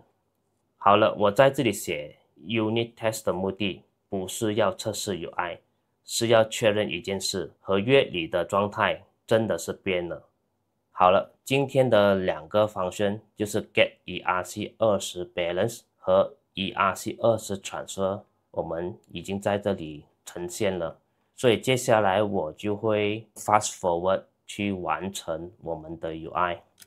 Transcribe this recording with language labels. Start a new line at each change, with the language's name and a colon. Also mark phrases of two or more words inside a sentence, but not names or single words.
Chinese: 好了，我在這裡寫
English: unit test
Chinese: 的目的不是要測試 UI， 是要確認一件事，合約裡的狀態真的是變了。好了，今天的2個 function 就是
English: get ERC20 balance
Chinese: 和
English: ERC20 transfer，
Chinese: 我們已經在這裡呈現了。所以接下來我就會
English: fast forward
Chinese: 去完成我們的 UI。